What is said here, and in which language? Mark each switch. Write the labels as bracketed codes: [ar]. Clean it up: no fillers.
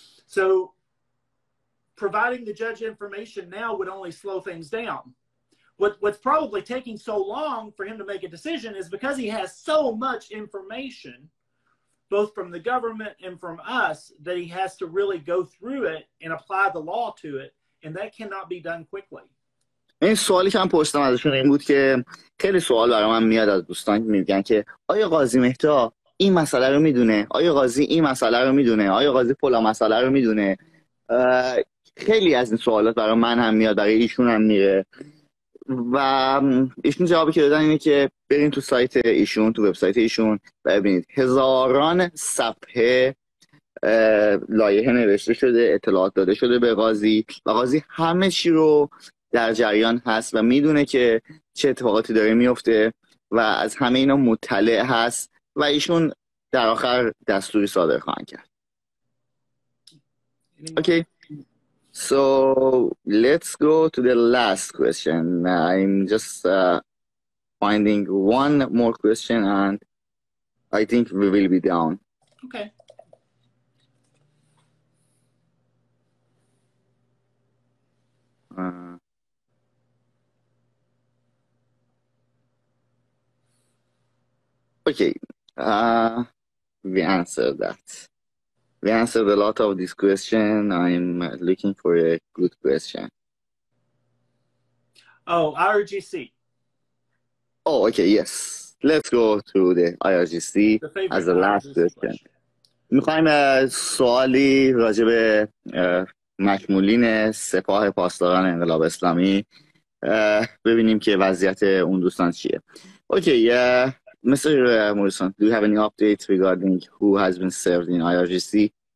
[en] So providing the judge information now would only slow things down. What's probably taking so long for him to make a decision is because he has so much information, both from the government and from us, that he has to really go through it and apply the law to it, and that cannot be done quickly. [fa] این سوالی که من پرسیدم ازشون این بود که خیلی سوال برای من میاد از دوستان که میگن که آیا قاضی مهتا این مسئله رو میدونه؟ آیا قاضی این مسئله رو میدونه؟ آیا قاضی فلان مسئله رو میدونه؟ خیلی از این سوالات برای من هم میاد، برای ایشون هم میره و ایشون جوابی که دادن اینه که برین تو سایت ایشون، تو وبسایت ایشون ببینید هزاران صفحه لایحه نوشته شده، اطلاعات داده شده به قاضی و قاضی همه چی رو در جریان هست و میدونه که چه اتفاقاتی داره میفته و از همه اینا مطلع هست و ایشون در آخر دستوری صادر خواهند کرد. [en] Okay. So let's go to the last question. I'm just finding one more question and I think we will be down. Okay. Okay, we answered that. We answered a lot of this question. I'm looking for a good question. Oh, IRGC. Oh, okay, yes. Let's go to the IRGC as the last question. [fa] میخوایم سوالی راجع به مشمولین سپاه پاسداران انقلاب اسلامی ببینیم که وضعیت اون دوستان چیه. [en] Okay, Mr. Morrison, do you have any updates regarding who has been served in IRGC?